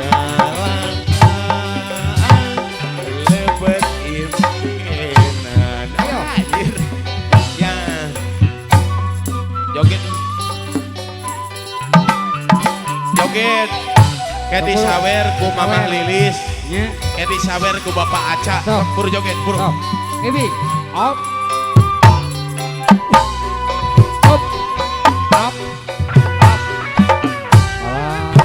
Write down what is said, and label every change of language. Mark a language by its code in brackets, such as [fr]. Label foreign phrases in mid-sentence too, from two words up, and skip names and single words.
[su] lebet impinan Ayo. [id] anjir ya joget joget kayak disawer ku mamah Lilis [su] Nya. [id] kayak disawer ku bapak Aca [su] Sok. buru joget buru [en] Stop. Ibi. Up. Up. Up. Up. Alah.